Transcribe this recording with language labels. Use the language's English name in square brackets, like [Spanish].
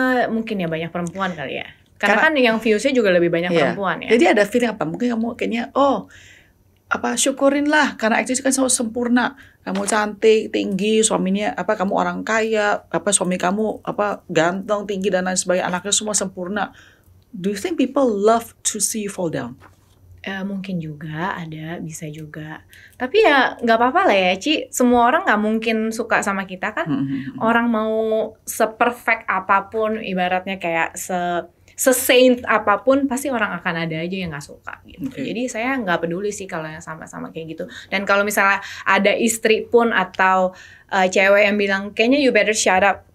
[Indonesian] Mungkin ya banyak perempuan kali ya. Karena kan yang viewsnya juga lebih banyak perempuan ya. Jadi ada feeling apa? Mungkin kamu kayaknya syukurinlah karena Agnes kan selalu sempurna. Kamu cantik, tinggi, suaminya kamu orang kaya, suami kamu ganteng, tinggi dan lain sebagainya, anaknya semua sempurna. [English] Do you think people love to see you fall down? [Indonesian] Mungkin juga bisa juga. Tapi ya nggak apa-apa lah ya, Ci. Semua orang nggak mungkin suka sama kita kan. Orang mau se-perfect apapun, ibaratnya kayak se-saint apapun, pasti orang akan ada aja yang nggak suka gitu. Jadi saya nggak peduli sih kalau yang sama-sama kayak gitu. Dan kalau misalnya ada istri pun atau cewek yang bilang kayaknya [English] you better shut up.